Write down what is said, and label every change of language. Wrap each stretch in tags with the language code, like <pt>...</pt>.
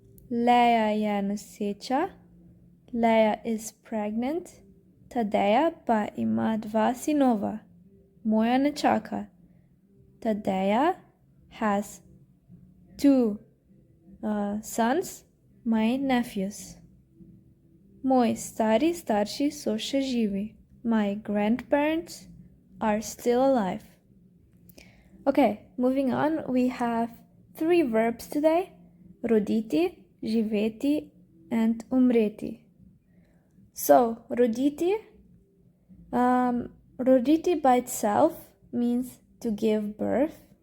<sl>Leia je noseča.</sl> <en>Leia is pregnant.</en> <sl>Tadeja pa ima 2 sinova. Moja nečaka.</sl> <en>Tadeja has 2 sons, my nephews.</en> <sl>Moji stari starši so še živi.</sl> <en>My grandparents are still alive. Okay, moving on, we have 3 verbs today.</en> <sl>Roditi, živeti, and umreti.</sl> <en>So, roditi. Roditi by itself means to give birth.</en>